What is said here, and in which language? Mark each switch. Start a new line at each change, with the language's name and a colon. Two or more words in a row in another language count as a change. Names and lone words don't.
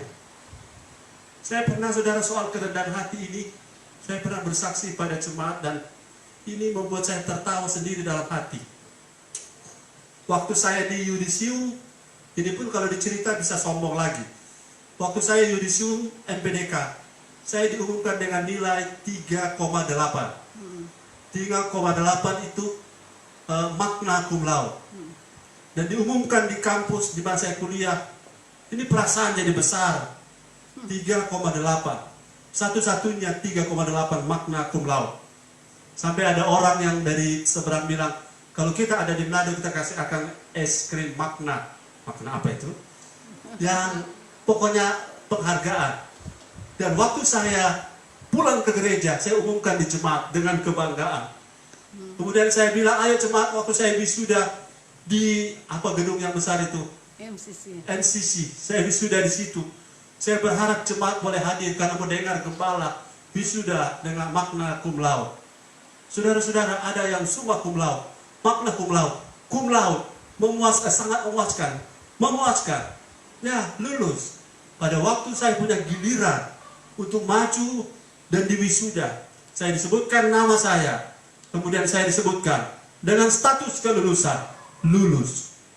Indonesian: Saya pernah, saudara, soal kerendahan hati ini, saya pernah bersaksi pada jemaat dan ini membuat saya tertawa sendiri dalam hati. Waktu saya di yudisium, ini pun kalau dicerita bisa sombong lagi. Waktu saya yudisium MPDK, saya diumumkan dengan nilai 3,8. 3,8 itu
Latin: magna cum laude.
Indonesian: Dan diumumkan di kampus di mana saya kuliah, ini perasaan jadi besar. 3,8. Satu-satunya 3,8
Latin: magna cum laude.
Indonesian: Sampai ada orang yang dari seberang bilang, kalau kita ada di Manado kita kasih akan es krim magna. Magna apa itu? Yang pokoknya penghargaan. Dan waktu saya pulang ke gereja, saya umumkan di jemaat dengan kebanggaan. Kemudian saya bilang, ayo jemaat, waktu saya wisuda di gedung yang besar itu? NCC. Saya wisuda di situ. Saya berharap jemaat boleh hadir karena mendengar gembala wisuda dengan
Latin: magna cum laude.
Indonesian: Saudara-saudara, ada yang
Latin: summa cum laude, magna cum laude, cum laude,
Indonesian: memuaskan, sangat memuaskan. Ya, lulus. Pada waktu saya punya giliran untuk maju dan diwisuda, saya disebutkan nama saya, kemudian saya disebutkan dengan status kelulusan, lulus.